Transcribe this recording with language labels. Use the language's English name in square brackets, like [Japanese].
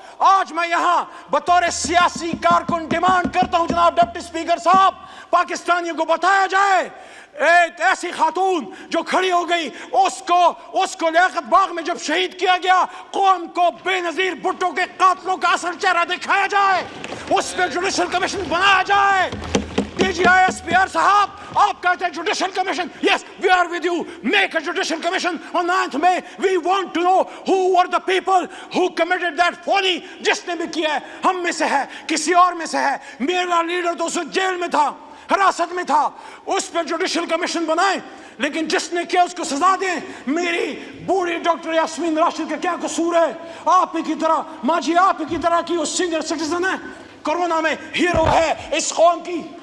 [Urdu] آج میں یہاں بطور سیاسی کارکن ڈیمانڈ کرتا ہوں جناب ڈپٹی اسپیکر صاحب, پاکستانیوں کو بتایا جائے ایک ایسی خاتون جو کھڑی ہو گئی, اس کو لیاقت باغ میں جب شہید کیا گیا, قوم کو بے نظیر بھٹو کے قاتلوں کا اصل چہرہ دکھایا جائے, اس پہ جوڈیشل کمیشن بنایا جائے. D جی I S P R صاحب, آپ کہتے ہیں judicial commission, [English] yes, we are with you, make a judicial commission on 9th May. We want to know who were the people who committed that folly. [Urdu] جس نے بھی کیا ہے, ہم میں سے ہے, کسی اور میں سے ہے, میرا لیڈر تو اس جیل میں تھا, حراست میں تھا, اس پہ جوڈیشل کمیشن بنائیں, لیکن جس نے کیا اس کو سزا دیں. میری بوڑھی ڈاکٹر یاسمین راشد کا کیا قصور ہے؟ آپ ہی کی طرح, ماں جی آپ ہی کی طرح کی وہ سینئر سٹیزن ہے, کورونا میں ہیرو ہے اس قوم کی.